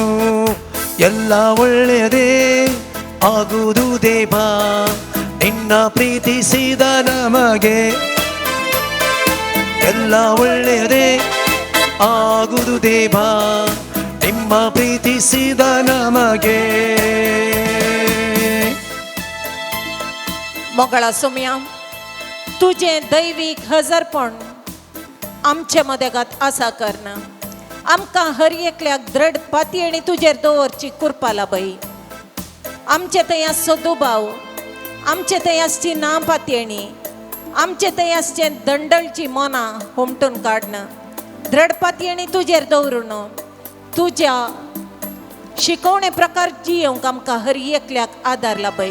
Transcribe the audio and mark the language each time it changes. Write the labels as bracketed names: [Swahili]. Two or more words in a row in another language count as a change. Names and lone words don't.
[Kannada] ಎಲ್ಲ ಒಳ್ಳೆಯದೇ ಆಗುವುದು ದೇವ ನಿನ್ನ ಪ್ರೀತಿಸಿದ ನಮಗೆ. ಎಲ್ಲ ಒಳ್ಳೆಯದೇ ಆಗುವುದು ದೇವ ನಿಮ್ಮ ಪ್ರೀತಿಸಿದ ನಮಗೆ. [Konkani] मोगळा सोम्या, तुझे दैवीक हजरपण आमचे मदेगात आसा करना आमकां हर एकल्याक दृढ पातयेणी तुजेर दवरची कृपा लाभय. आमचे थंय आसचो दुबाव, आमचे थंय आसची ना पातयेणी, आमचे थंय आसचे दंडळची मनां हुमटून काडना दृढ पातयेणी तुजेर दवरून तुज्या शिकवणे प्रकार जियोंक आमकां हर एकल्याक आदार लाभय.